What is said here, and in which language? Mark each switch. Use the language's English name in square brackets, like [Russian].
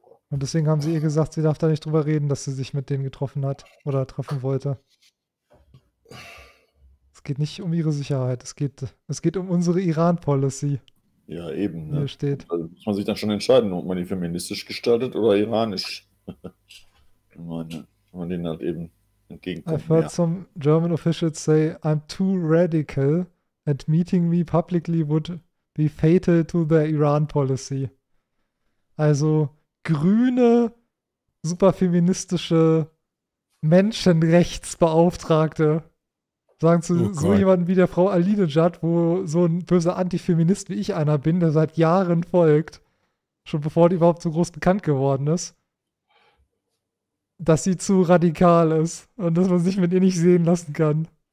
[German] Und deswegen haben sie ihr gesagt, sie darf da nicht drüber reden, dass sie sich mit denen getroffen hat oder treffen wollte. Es geht nicht um ihre Sicherheit, es geht um unsere Iran-Policy. Ja, eben. Hier ne? steht. Da muss man sich dann schon entscheiden, ob man die feministisch gestaltet oder iranisch. Wenn man denen halt eben entgegenkommt. [English] I've heard some German officials say, I'm too radical and meeting me publicly would be fatal to the Iran policy. [German] Also grüne, super feministische Menschenrechtsbeauftragte sagen zu so jemandem wie der Frau Alinejad, wo so ein böser Antifeminist wie ich einer bin, der seit Jahren folgt, schon bevor die überhaupt so groß bekannt geworden ist, dass sie zu radikal ist und dass man sich mit ihr nicht sehen lassen kann.